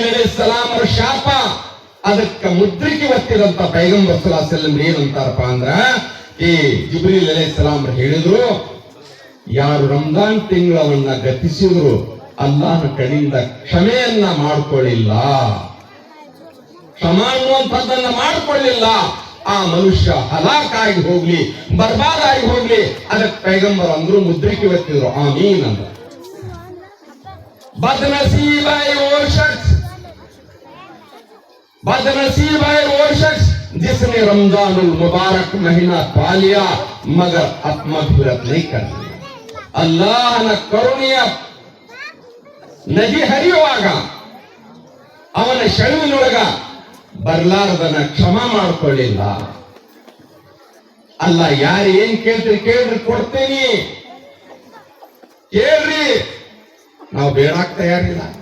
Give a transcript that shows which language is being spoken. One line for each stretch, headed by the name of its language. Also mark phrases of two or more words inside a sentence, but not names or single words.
Kannada: ಅಲೈಹಿಸ್ಸಲಾಂ ಅವರ ಶಾಪ, ಅದಕ್ಕೆ ಮುದ್ರಿಕೆ ಒತ್ತಿದಂತ ಪೈಗಂಬರ್
Arabic: صلى الله عليه وسلم
Kannada: ಏನಂತಾರಪ್ಪ ಅಂದ್ರ, ಈ ಜಿಬ್ರೀಲ್ ಅಲೈಹಿಸ್ಸಲಾಂ ಹೇಳಿದ್ರು, ಯಾರು ರಂಜಾನ್ ತಿಂಗಳವನ್ನ ಗತಿಸಿದ್ರು ಅಲ್ಲಾಹನ ಕಡೆಯಿಂದ ಕ್ಷಮೆಯನ್ನ ಮಾಡ್ಕೊಳ್ಳಿಲ್ಲ, ಕ್ಷಮ ಅನ್ನುವಂಥದ್ದನ್ನ ಮಾಡ್ಕೊಳ್ಳಿಲ್ಲ, ಆ ಮನುಷ್ಯ ಹಲಾಕಾಗಿ ಹೋಗ್ಲಿ, ಬರ್ಬಾದಾಗಿ ಹೋಗ್ಲಿ. ಅದಕ್ಕೆ ಪೈಗಂಬರ್ ಅಂದ್ರು, ಮುದ್ರಿಕೆ ಒತ್ತಿದ್ರು, ಆಮೀನ್ ಅಂದ್ರು.
Hindi: बदनसीब है वो शख्स, बदनसीब है वो शख्स जिसने रमजानुल मुबारक महीना पा लिया मगर आत्मभिरत नहीं कर लिया.
Kannada: ಅಲ್ಲಾಹನ ಕರುಣೆಯ ನದಿ ಹರಿಯುವಾಗ ಅವನ ಶೆಳುವಿನೊಳಗ ಬರ್ಲಾರ್ದನ ಕ್ಷಮ ಮಾಡ್ಕೊಳ್ಳಿಲ್ಲ. ಅಲ್ಲ, ಯಾರು ಏನ್ ಕೇಳ್ತೀರಿ ಕೇಳ್ರಿ, ಕೊಡ್ತೀನಿ, ಕೇಳ್ರಿ, ನಾವು ಬೇಡಾಕ್ ತಯಾರಿಲ್ಲ.